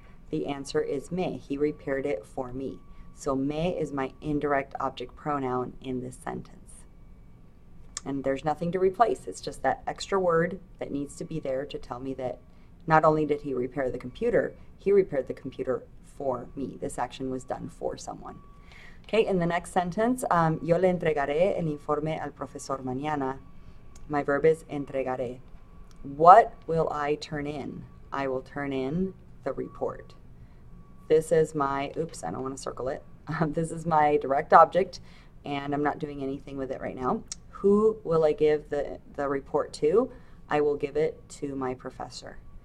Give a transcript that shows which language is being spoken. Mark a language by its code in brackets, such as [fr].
[en] The answer is me. He repaired it for me. So me is my indirect object pronoun in this sentence. And there's nothing to replace. It's just that extra word that needs to be there to tell me that not only did he repair the computer, he repaired the computer for me. This action was done for someone. Okay, in the next sentence, [es] yo le entregaré el informe al profesor mañana. [en] My verb is entregaré. What will I turn in? I will turn in the report. This is my, oops, I don't want to circle it. This is my direct object, and I'm not doing anything with it right now. Who will I give the report to? I will give it to my professor.